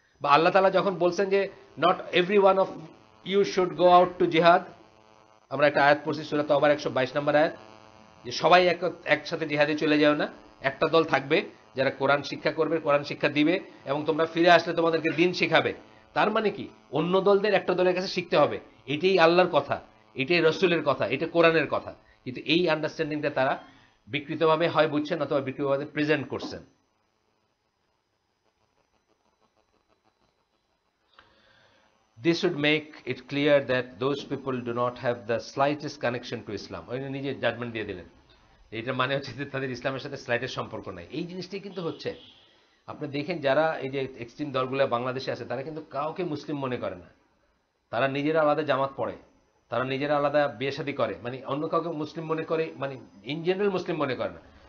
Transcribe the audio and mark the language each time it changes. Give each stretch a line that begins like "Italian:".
Bangla: বা আল্লাহ তালা যখন বলছেন যে
English: not every one of you should go out to জিহাদ,
Bangla: আমরা একটা আয়াত পড়ছি সূরা তাওবার 122 নম্বর আয়াত, যে সবাই একসাথে জিহাদে চলে যাও না, একটা দল থাকবে যারা কোরআন শিক্ষা করবে, কোরআন শিক্ষা দিবে, এবং তোমরা ফিরে আসলে তোমাদেরকে দিন শিখাবে। তার মানে কি, অন্য দলদের একটা দলের কাছে শিখতে হবে, এটাই আল্লাহর কথা, এটাই রসুলের কথা, এটা কোরআনের কথা। কিন্তু এই আন্ডারস্ট্যান্ডিংটা তারা বিকৃতভাবে হয় বুঝছেন অথবা বিকৃতভাবে প্রেজেন্ট করছেন।
English: This should make it clear that those people do not have the slightest connection to Islam.
Bangla: ওই নিজে জাজমেন্ট দিয়ে দিলেন, এটা মানে হচ্ছে যে তাদের ইসলামের সাথে স্লাইটের সম্পর্ক নাই। এই জিনিসটাই কিন্তু হচ্ছে, আপনি দেখেন যারা এই যে এক্সট্রিম দলগুলো বাংলাদেশে আছে, তারা কিন্তু কাউকে মুসলিম মনে করে না। তারা নিজেরা আলাদা জামাত পড়ে, তারা নিজেরা আলাদা বিয়ে শাদী করে, মানে অন্য কাউকে মুসলিম মনে করে, মানে
English: in general
Bangla: মুসলিম মনে করে না।